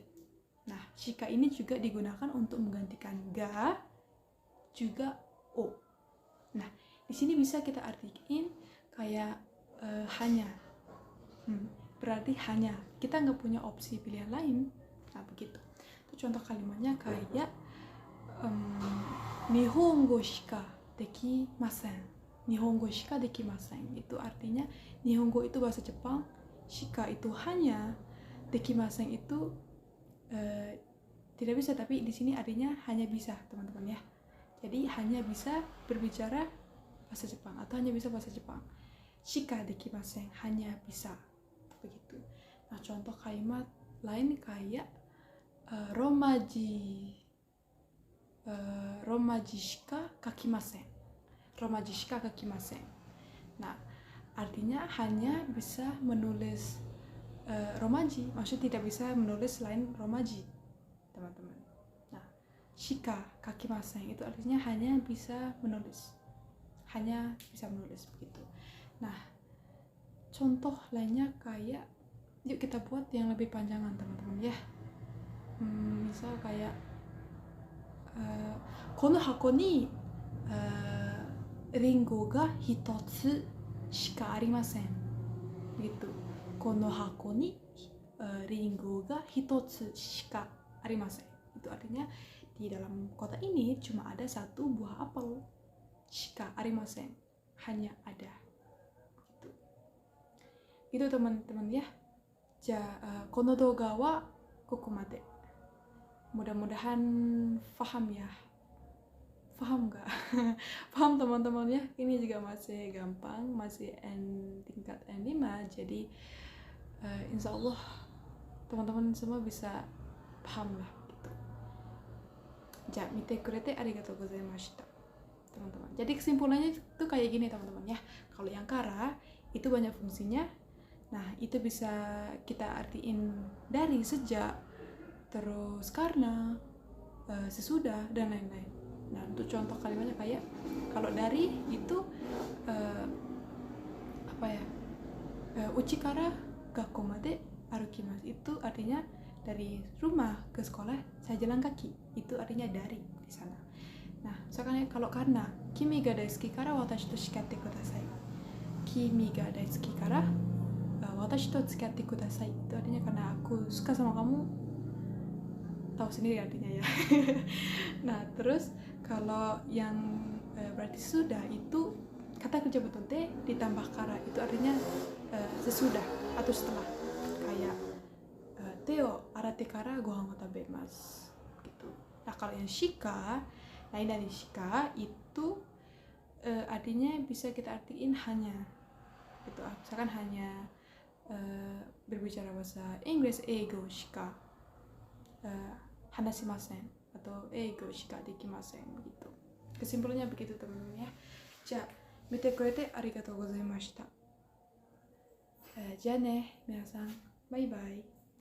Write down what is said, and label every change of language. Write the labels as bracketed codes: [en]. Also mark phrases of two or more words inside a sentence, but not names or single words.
[id] Nah, shika ini juga digunakan untuk menggantikan ga, juga o. Nah, di sini bisa kita artikan kayak hanya. berarti hanya, kita nggak punya opsi pilihan lain. Nah begitu. Itu contoh kalimatnya kayak [ja] 日本語しかできません. 日本語しかできません [id] itu artinya Nihongo itu bahasa Jepang, shika itu hanya, dekimasen itu tidak bisa, tapi di sini artinya hanya bisa teman-teman ya. Jadi hanya bisa berbicara bahasa Jepang atau hanya bisa bahasa Jepang. [ja] しかできません, [id] hanya bisa. Begitu. Nah, contoh kalimat lain kayak [ja] ローマ字しか書きません. ローマ字しか書きません. [id] Nah, artinya hanya bisa menulis romaji, maksudnya tidak bisa menulis selain romaji, teman-teman. Nah, [ja] しか書きません [id] itu artinya hanya bisa menulis. Hanya bisa menulis begitu. Nah, contoh lainnya kayak, yuk kita buat yang lebih panjangan teman-teman ya. Misal kayak [ja] この箱にりんごが一つしかありません. [id] Gitu. [ja] この箱にりんごが一つしかありません. [id] Itu artinya di dalam kotak ini cuma ada satu buah apel. [ja] しかありません, [id] hanya ada. Itu teman-teman ya. [ja] この動画はここまで. [id] Mudah-mudahan paham ya. Paham nggak? Paham teman-teman ya. Ini juga masih gampang, masih tingkat N5. Jadi [ar] insya Allah [id] teman-teman semua bisa paham lah gitu. [ja] 見てくれてありがとうございました teman-teman. [id] Jadi kesimpulannya itu kayak gini teman-teman ya. Kalau yang kara itu banyak fungsinya. Nah, itu bisa kita artiin dari, sejak, terus karena, sesudah, dan lain-lain. Nah, untuk contoh kalimatnya kayak, kalau dari itu [ja] うちから学校まで歩きます, [id] itu artinya dari rumah ke sekolah saya jalan kaki. Itu artinya dari di sana. Nah, misalkan kalau karena, [ja] 君が大好きから私と叱ってください. 君が大好きから私と付き合ってください. [id] Itu artinya karena aku suka sama kamu. Tahu sendiri artinya ya. Nah, terus kalau yang berarti sudah itu kata kerja betonte ditambah kara, itu artinya sesudah atau setelah. [ja] Kayak 手を洗ってからご飯は食べます gitu. [id] Nah, kalau yang shika, lain dari shika itu artinya bisa kita artiin hanya. Gitu. Misalkan hanya berbicara bahasa Inggris, [ja] 英語しか話しません atau 英語しかできません gitu. [id] Kesimpulannya begitu teman-teman ya. [ja] 見てくれてありがとうございました. じゃあね、皆さん。バイバイ。